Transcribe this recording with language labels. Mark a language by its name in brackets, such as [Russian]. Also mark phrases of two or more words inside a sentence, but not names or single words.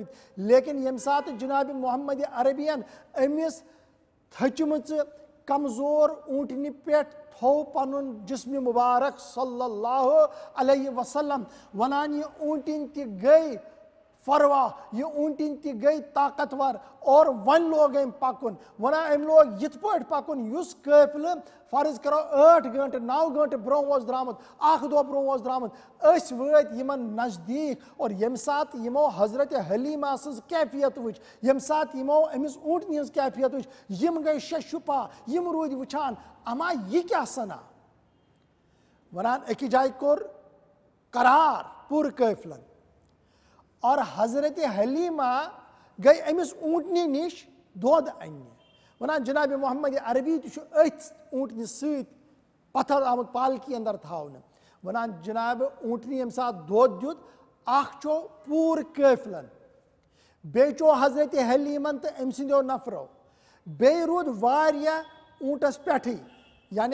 [Kashmiri] لیکن ییٚمہِ ساتہٕ جنابِ محمد عربیَن أمِس تھٔچمٕژٕ کمزور اونٹنہِ پٮ۪ٹھ تھوٚو پنُن جسمِ مُبارک [Arabic] صلی اللہ علیہ وسلم [Kashmiri] ونان یہِ اونٹِنۍ تہِ گٔے فروا یہ اونٹن تہ گئی طاقتور اور ون لوگ ام پکن ونان ام لوگ یت پٲٹھۍ پکن یس قٲفلہٕ فرض کرو 8 گھنٹہٕ 9 گھنٹہٕ برونٛہہ اوس درامُت اکھ دۄہ برونٛہہ اوس درامُت أسۍ وٲتۍ یمن نزدیٖک اور ییٚمہِ ساتہٕ یمو حضرت حلیمہ سٕنٛز کیفیت وٕچھ ییٚمہِ ساتہٕ یمو أمِس اونٹنہِ ہٕنٛز کیفیت وٕچھ یم گٔے ششُپا یم روٗدۍ وٕچھان اما یہِ کیٛاہ سنا ونان أکِس جایہِ کوٚر قرار پوٗرٕ قٲفلن اور حضرت حلیمہ گئی امس اونٹنی نش دۄد اننہِ ونان جناب محمد عربی تہِ چھُ أتھۍ اونٹنہِ سۭتۍ پتھر آمُت پالکی اندر تھاونہٕ ونان جناب اونٹنہِ ییٚمہِ ساتہٕ دۄد دیُت اکھ چو پوٗرٕ قٲفلن بیٚیہِ چو حضرت حلیمن تہٕ أمۍ سٕنٛدیو نفرو بیٚیہِ روٗد واریاہ اونٹس پٮ۪ٹھٕے یعنی